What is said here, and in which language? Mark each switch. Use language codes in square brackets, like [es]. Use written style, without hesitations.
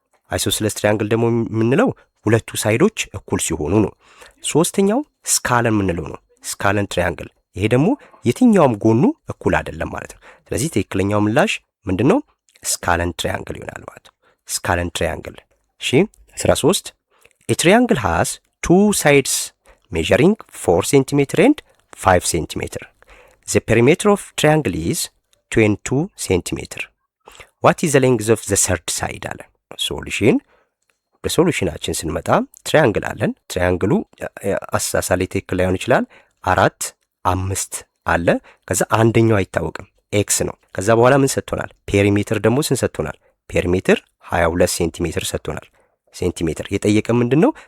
[am] አይሶስለስ ትራያንግል ደግሞ የምንለው ሁለቱ ሳይዶች እኩል ሲሆኑ ነው። ሶስተኛው ስካለን የምንለው ነው። ስካለን ትራያንግል ይሄ ደግሞ የትኛውም ጎኑ እኩል አይደለም ማለት ነው። ስለዚህ ትክክለኛው ምላሽ ምንድነው? ስካለን ትራያንግል ይሆናል ማለት ነው። ስካለን ትራያንግል። እሺ 13 [en] a triangle has two sides measuring 4 cm and 5 cm. The perimeter of triangle is 22 cm. What is the length of the third side? [am] አለ ሶሉሽን። በሶሉሽናችን ስንመጣ ትራያንግል አለን። ትራያንግሉ አሳሳሌ ትክክል ላይሆን ይችላል። 4 5 አለ። ከዛ አንደኛው አይታወቅም ኤክስ ነው። ከዛ በኋላ ምን ሰጥቶናል? ፔሪሜትር ደግሞ ስንት ሰጥቶናል? ፔሪሜትር 22 ሴንቲሜትር ሰጥቶናል። ሴንቲሜትር የጠየቀ ምንድነው?